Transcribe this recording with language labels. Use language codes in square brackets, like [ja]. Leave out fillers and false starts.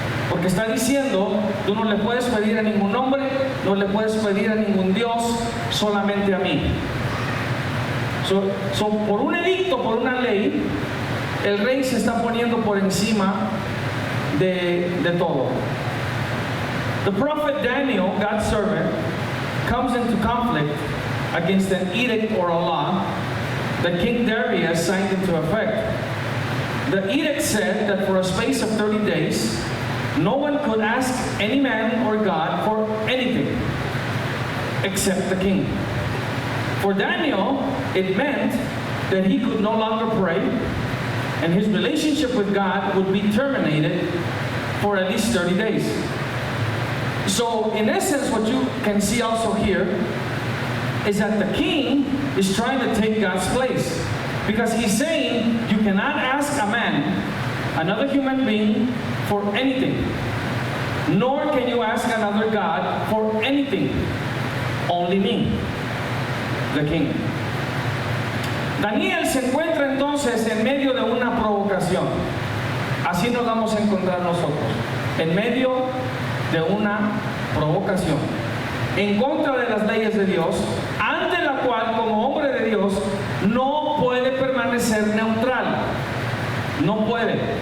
[es] Porque está diciendo, tú no le puedes pedir a ningún hombre, no le puedes pedir a ningún Dios, solamente a mí. Por un edicto, por una ley, el rey se está poniendo por encima de todo. [en] The prophet Daniel, God's servant, comes into conflict against an edict or a law that King Darius signed into effect. The edict said that for a space of 30 days, no one could ask any man or God for anything except the king. For Daniel, it meant that he could no longer pray, and his relationship with God would be terminated for at least 30 days. So, in essence, what you can see also here is that the king is trying to take God's place. Because he's saying, you cannot ask a man, another human being, for anything. Nor can you ask another God for anything. Only me, the king. [es] Daniel se encuentra entonces en medio de una provocación. Así nos vamos a encontrar nosotros. En medio de una provocación en contra de las leyes de Dios, ante la cual como hombre de Dios no puede permanecer neutral. No puede.